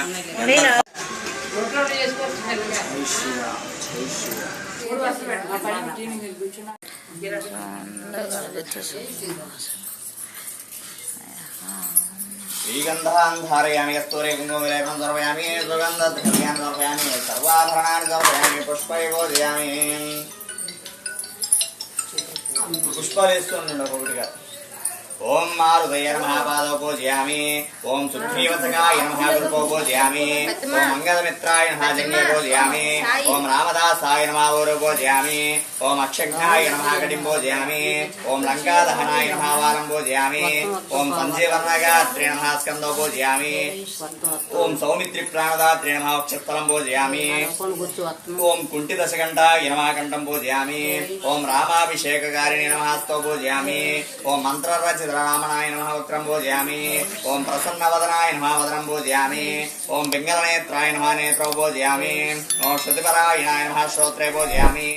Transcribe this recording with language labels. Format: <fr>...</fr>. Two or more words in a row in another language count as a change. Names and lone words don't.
<sa>श्रीगन्धान् धारयामि कस्तूरे कुङ्कुमविलेपनं समर्पयामि सुगन्धद्रव्याणि समर्पयामि सर्वाभरणानि समर्पयामि पुष्पै पूजयामि पुष्पालेस्तुंड ఒకటిగా ఓం మారుదయ నమః పాదో పూజయామి ఓం సుగ్రీవసకాయ నమః గురుపో పూజయామి ఓం మంగళమిత్రాయ నమః జంగే పూజయామి ఓం రామదాసాయ నమః ఊరు పూజయామి ఓం అక్షఘ్నాయ నమః గడిం పూజయామి ఓం లంకాదహనాయ నమః వారం పూజయామి ఓం సంజీవర్ణగాత్రే నమః స్కందో పూజయామి ఓం సౌమిత్రి ప్రాణదాత్రే నమః అక్షఫలం పూజయామి ఓం కుంఠిదశకంఠాయ నమః కంఠం పూజయామి ఓం రామాభిషేకకారిణి నమః స్తో పూజయామి ఓం మంత్రరచిత रामनाय नमः वक्त्रं पूजयामि ओम प्रसन्नवदनाय नमः वदनं पूजयामि ओम पिङ्गलनेत्राय नमः नेत्रौ पूजयामि ओम श्रुतिपरायणाय नमः श्रोत्रे पूजयामि।</sa>